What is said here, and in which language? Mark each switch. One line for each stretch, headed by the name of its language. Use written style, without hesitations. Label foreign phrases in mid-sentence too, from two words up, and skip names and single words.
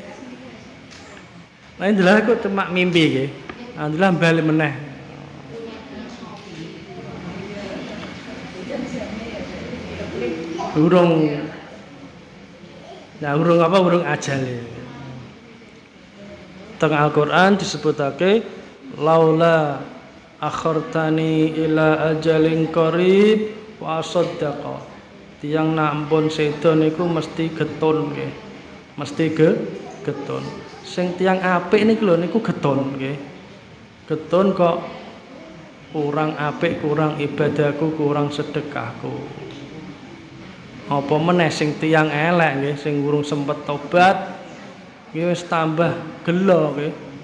Javanese: Nah ndelok aku cuma mimpi nggih. Alhamdulillah bali meneh. Urung ajal. Teng Al-Qur'an disebutake
Arabic: laula akhartani ila ajalin qarib wa saddaqa.
Javanese: Tiyang nampun sedo niku mesti getun nggih. Mesti getun. Sing tiyang apik niku lho niku getun nggih. Getun kok kurang apik, kurang ibadahku, kurang sedekahku. Apa meneh sing tiyang elek nggih, sing urung sempet tobat nggih wis tambah gelo nggih.